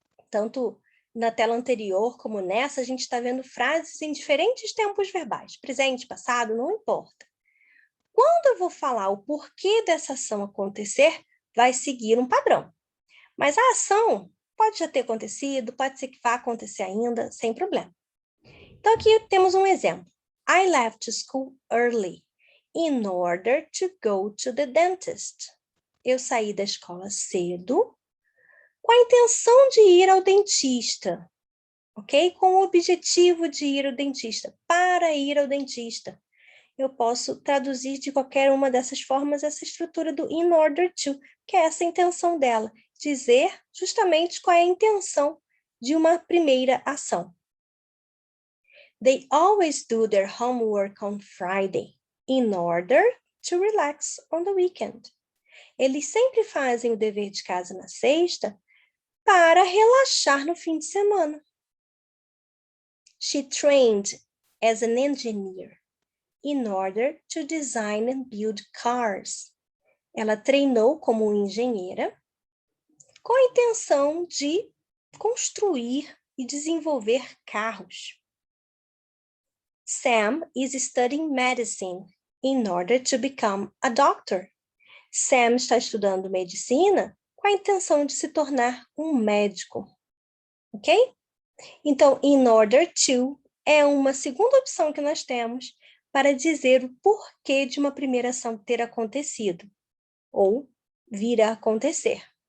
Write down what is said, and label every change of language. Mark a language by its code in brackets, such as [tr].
[pt] Tanto na tela anterior como nessa, a gente está vendo frases em diferentes tempos verbais. Presente, passado, não importa. Quando eu vou falar o porquê dessa ação acontecer, vai seguir um padrão. Mas a ação pode já ter acontecido, pode ser que vá acontecer ainda, sem problema. Então, aqui temos um exemplo. [en] I left school early in order to go to the dentist. [pt] Eu saí da escola cedo com a intenção de ir ao dentista, ok? Com o objetivo de ir ao dentista, para ir ao dentista. Eu posso traduzir de qualquer uma dessas formas essa estrutura do in order to, que é essa intenção dela, dizer justamente qual é a intenção de uma primeira ação. [en] They always do their homework on Friday in order to relax on the weekend. [pt] Eles sempre fazem o dever de casa na sexta para relaxar no fim de semana. [en] She trained as an engineer in order to design and build cars. [pt] Ela treinou como engenheira com a intenção de construir e desenvolver carros. [en] Sam is studying medicine in order to become a doctor. [pt] Sam está estudando medicina com a intenção de se tornar um médico. Ok? Então, in order to é uma segunda opção que nós temos para dizer o porquê de uma primeira ação ter acontecido ou vir a acontecer.